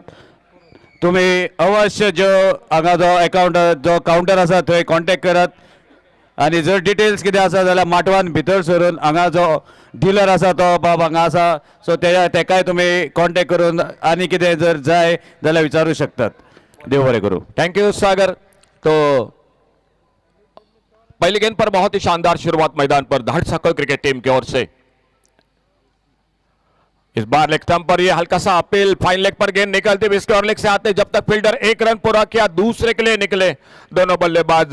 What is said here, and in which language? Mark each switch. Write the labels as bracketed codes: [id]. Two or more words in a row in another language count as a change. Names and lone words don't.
[kok] तुम्ही अवश्य जो हांगा जो अकाउंट जो काउंटर आसा थंय कॉन्टॅक्ट करात आनी जर डिटेल्स कितें आसा जाल्यार माटवान भितर सरून हांगा जो डीलर आसा तो बाब हांगा आसा. सो तेकाय तुम्ही कॉन्टॅक्ट करून आनी कितें जर जाय जाल्यार विचारूं शकतात. देव बरें करूं. [en] thank you Sagar. [hi] तो पहली गेंद पर बहुत ही शानदार शुरुआत मैदान पर धाड़ सकल क्रिकेट टीम की ओर से. इस बार [en] leg stump [hi] पर ये हल्का सा अपील. [en] fine leg [hi] पर गेंद निकलती हुई [en] square leg [hi] से आते जब तक फील्डर एक रन पूरा किया दूसरे के लिए निकले दोनों बल्लेबाज.